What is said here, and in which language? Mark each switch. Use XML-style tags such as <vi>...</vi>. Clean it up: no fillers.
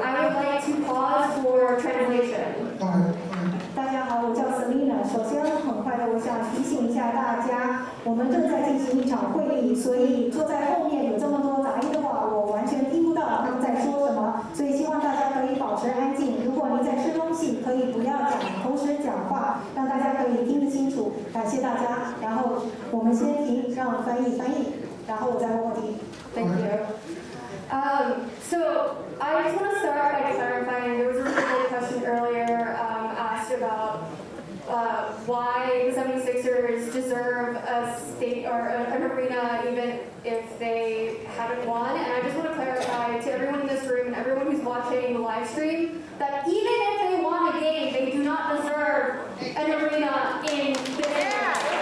<en>I would like to pause for translation.</en> <zh>大家好，我叫 Selina。首先，很快的，我想提醒一下大家，我们正在进行一场会议，所以坐在后面有这么多杂音的话，我完全听不到他们在说什么，所以希望大家可以保持安静。如果您在吃东西，可以不要同时讲话，让大家可以听得清楚。感谢大家。然后我们先停，让翻译，然后我再问问题。</zh> <en>Thank you. So I just want to start by clarifying, there was a really question earlier asked about why the 76ers deserve a state or an arena even if they haven't won. And I just want to clarify to everyone in this room and everyone who's watching the live stream that even if they won a game, they do not deserve an arena in this area.</en>